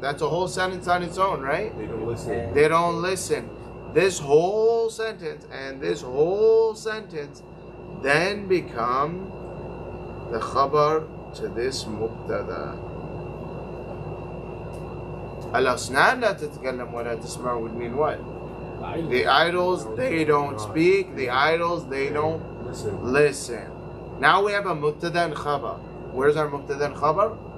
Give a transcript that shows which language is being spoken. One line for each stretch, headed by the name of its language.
English: That's a whole sentence on its own, right? They don't listen. They don't listen. This whole sentence and this whole sentence then become the khabar to this mubtada.
Arabic: الأصنام لا تتكلم ولا تسمع
English: would mean what? The idols, they don't speak. The idols, they don't listen. Now we have a mubtada and khabar. Where's our mubtada and khabar?